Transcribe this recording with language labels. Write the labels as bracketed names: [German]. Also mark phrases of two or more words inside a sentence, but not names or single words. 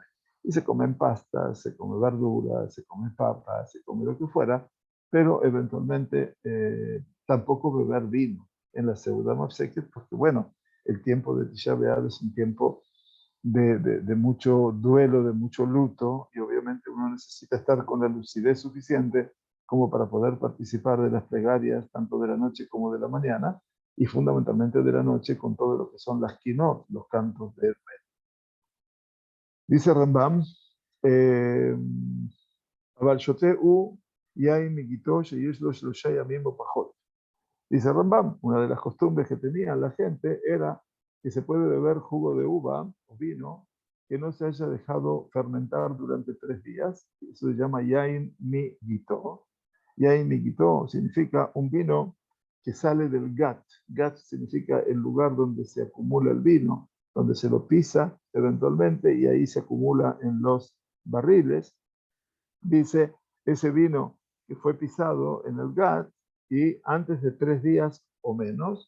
[Spanish] Y se comen pastas, se come verduras, se come papas, se come lo que fuera, pero eventualmente tampoco beber vino en la [Hebrew] סעודה מפסקת, [Spanish] porque bueno, el tiempo de Tisha B'Av es un tiempo de mucho duelo, de mucho luto, y obviamente uno necesita estar con la lucidez suficiente como para poder participar de las plegarias, tanto de la noche como de la mañana, y fundamentalmente de la noche con todo lo que son las kinot, los cantos de Hermes. Dice Rambam, [Hebrew] אבל שותה הוא יין מגיתו שיש לו 3 ימים או פחות. [Spanish] Dice Rambam, una de las costumbres que tenía la gente era que se puede beber jugo de uva o vino que no se haya dejado fermentar durante 3 días. Eso se llama [Hebrew] יין מגיתו. יין מגיתו [Spanish] significa un vino que sale del gat. Gat significa el lugar donde se acumula el vino, donde se lo pisa eventualmente y ahí se acumula en los barriles. Dice, ese vino que fue pisado en el gat y antes de 3 días o menos.